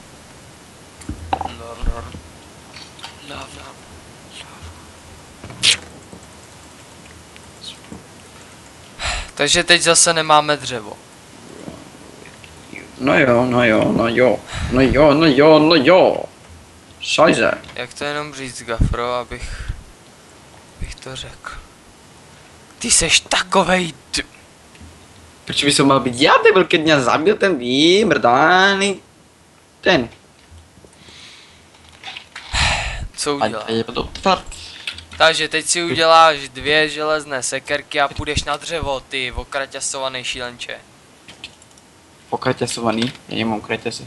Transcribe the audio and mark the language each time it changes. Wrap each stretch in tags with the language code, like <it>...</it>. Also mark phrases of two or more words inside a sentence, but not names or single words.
<cs>Takže teď zase nemáme dřevo. No jo, no jo, no jo. No jo, no jo, no jo. Šajze. Jak to jenom říct, Gafro, abych to řekl. Ty seš takovej</cs> <sk>Proč by som mal byť ja debil, keď mňa zabil ten vymrdaný... ten.</sk> <cs>co udělá? je to fakt. Takže teď si uděláš 2 železné sekerky a půjdeš na dřevo, ty okraťasovaný šílenče.</cs> <sk>Pokraťasovaný, ja nemám kraťasy.</sk>